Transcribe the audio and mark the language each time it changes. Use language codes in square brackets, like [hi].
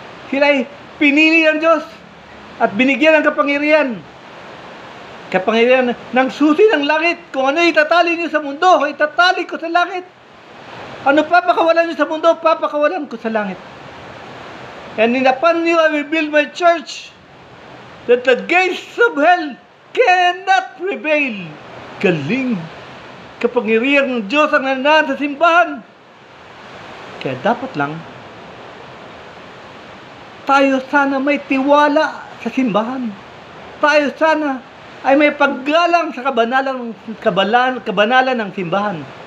[tl] Sila ay pinili ng Diyos at binigyan ng kapangyarihan. Kapangyarihan ng susi ng langit. Kung ano itatali niyo sa mundo, itatali ko sa langit. Ano papakawalan niyo sa mundo, papakawalan ko sa langit. [en] And upon you I will build my church, that the gates of hell cannot prevail. [tl] Galing. Kapangyarihan ng Diyos ang nananahan sa simbahan. Kaya dapat lang tayo sana may tiwala sa simbahan. Tayo sana ay may paggalang sa kabanalan ng simbahan.